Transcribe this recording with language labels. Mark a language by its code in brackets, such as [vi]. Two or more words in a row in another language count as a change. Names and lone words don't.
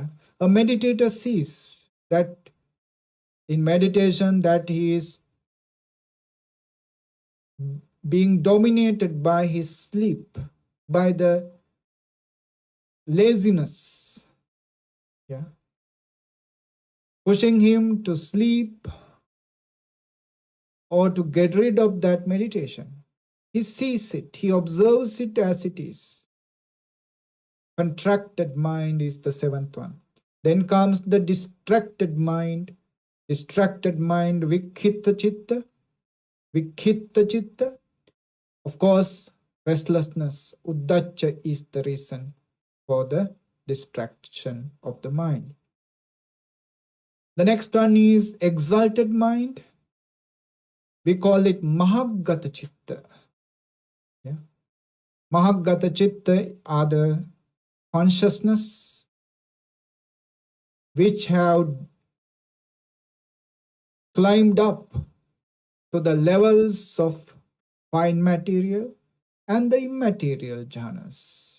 [en] A meditator sees that in meditation that he is being dominated by his sleep, by the laziness, yeah, pushing him to sleep or to get rid of that meditation. He sees it, he observes it as it is. Contracted mind is the seventh one. Then comes the distracted mind. Distracted mind, [pi] vikhitta chitta. Vikhitta chitta. [en] Of course, restlessness, uddacha, is the reason for the distraction of the mind. The next one is exalted mind. We call it [pi] mahaggata chitta. [en] Yeah? [pi] Mahaggata chitta [en] are the consciousness which have climbed up to the levels of fine material and the immaterial jhanas.